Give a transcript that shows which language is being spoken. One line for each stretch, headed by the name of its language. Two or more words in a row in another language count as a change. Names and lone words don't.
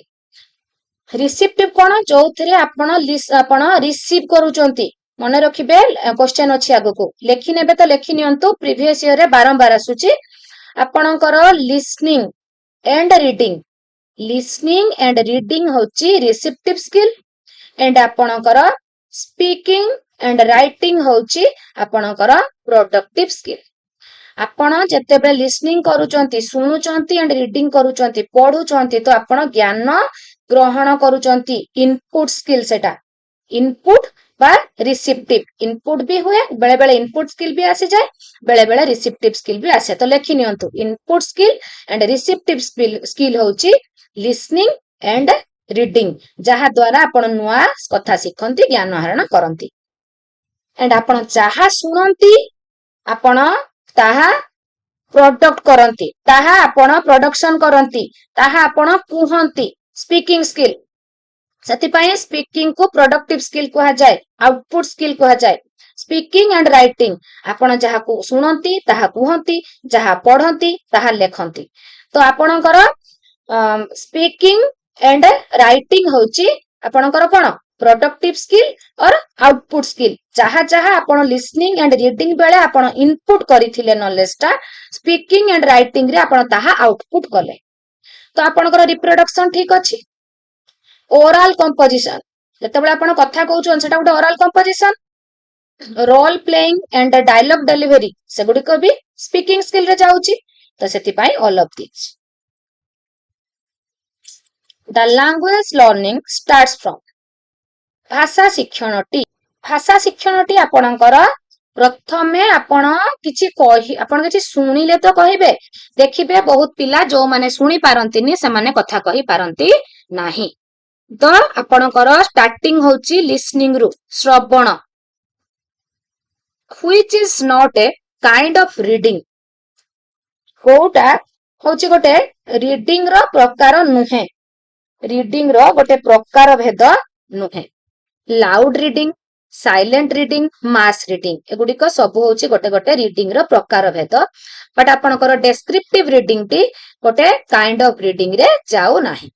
Odia: ରିସିପ୍ଟିଭ କଣ ଯୋଉଥିରେ ଆପଣ ରିସିଭ କରୁଛନ୍ତି ମନେ ରଖିବେ କ୍ୱେଶ୍ଚନ ଅଛି ଆଗକୁ ଲେଖି ନେବେ ତ ଲେଖି ନିଅନ୍ତୁ
English: previous year
Odia: ରେ ବାରମ୍ବାର ଆସୁଛି ଆପଣଙ୍କର
English: listening and reading
Odia: ହଉଛି
English: receptive skill and
Odia: ଆପଣଙ୍କର
English: speaking and writing
Odia: ହଉଛି ଆପଣଙ୍କର
English: productive skill.
Odia: ଆପଣ ଯେତେବେଳେ listening କରୁଛନ୍ତି ଶୁଣୁଛନ୍ତି and reading କରୁଛନ୍ତି ପଢୁଛନ୍ତି ତ ଆପଣ ଜ୍ଞାନ ଗ୍ରହଣ କରୁଛନ୍ତି
English: input skill
Odia: ସେଟା ଇନପୁଟ ବା ରିସିପ୍ଟିଭ ଇନପୁଟ ବି ହୁଏ ବେଳେ ବେଳେ
English: input skill
Odia: ବି ଆସିଯାଏ ବେଳେ ବେଳେ
English: receptive skill
Odia: ବି ଆସେ ତ ଲେଖି ନିଅନ୍ତୁ
English: input skill and receptive skill
Odia: ହଉଛି
English: listening and reading
Odia: ଯାହା ଦ୍ୱାରା ଆପଣ ନୂଆ କଥା ଶିଖନ୍ତି ଜ୍ଞାନ ଆହରଣ କରନ୍ତି ଏଣ୍ଡ ଆପଣ ଯାହା ଶୁଣନ୍ତି ଆପଣ ତାହା ପ୍ରଡକ୍ଟ କରନ୍ତି ତାହା ଆପଣ ପ୍ରଡକ୍ସନ କରନ୍ତି ତାହା ଆପଣ କୁହନ୍ତି
English: speaking skill
Odia: ସେଥିପାଇଁ ସ୍ପିକିଂ କୁ
English: productive skill
Odia: କୁହାଯାଏ
English: output skill
Odia: କୁହାଯାଏ.
English: speaking and writing
Odia: ଆପଣ ଯାହାକୁ ଶୁଣନ୍ତି ତାହା କୁହନ୍ତି ଯାହା ପଢନ୍ତି ତାହା ଲେଖନ୍ତି ତ ଆପଣଙ୍କର
English: speaking and writing
Odia: ହଉଛି ଆପଣଙ୍କର କଣ
English: productive skill or output skill
Odia: ଯାହା ଯାହା ଆପଣ
English: listening and reading
Odia: ବେଳେ ଆପଣ ଇନପୁଟ କରିଥିଲେ ନଲେଜ ଟା
English: speaking and writing
Odia: ରେ ଆପଣ ତାହା ଆଉଟପୁଟ କଲେ ତ ଆପଣଙ୍କର ରିପ୍ରୋଡକ୍ସନ ଠିକ ଅଛି.
English: oral composition
Odia: ଯେତେବେଳେ ଆପଣ କଥା କହୁଛନ୍ତି ସେଟା ଗୋଟେ
English: oral composition role playing and dialogue delivery
Odia: ସେଗୁଡିକ ବି
English: speaking skill
Odia: ରେ ଯାଉଛି ତ ସେଥିପାଇଁ
English: all of this. The language learning starts from
Odia: ଭାଷା ଶିକ୍ଷଣଟି ଆପଣଙ୍କର ପ୍ରଥମେ ଆପଣ କିଛି ଶୁଣିଲେ ତ କହିବେ ଦେଖିବେ ବହୁତ ପିଲା ଯୋଉମାନେ ଶୁଣି ପାରନ୍ତିନି ସେମାନେ କଥା କହି ପାରନ୍ତି ନାହିଁ ତ ଆପଣଙ୍କର ଷ୍ଟାର୍ଟିଂ ହଉଛି listening ରୁ ଶ୍ରବଣ
English: which is not a kind of reading
Odia: କୋଉଟା ହଉଛି ଗୋଟେ ରିଡିଂ ର ପ୍ରକାର ନୁହେଁ ରିଡିଂ ର ଗୋଟେ ପ୍ରକାର ଭେଦ ନୁହେଁ
English: loud reading silent reading mass reading
Odia: ଏଗୁଡିକ ସବୁ ହଉଛି ଗୋଟେ ଗୋଟେ ରିଡିଂ ର ପ୍ରକାର ଭେଦ ବଟ୍ ଆପଣଙ୍କର
English: descriptive reading
Odia: ଟି ଗୋଟେ
English: kind of reading
Odia: ରେ ଯାଉ ନାହିଁ.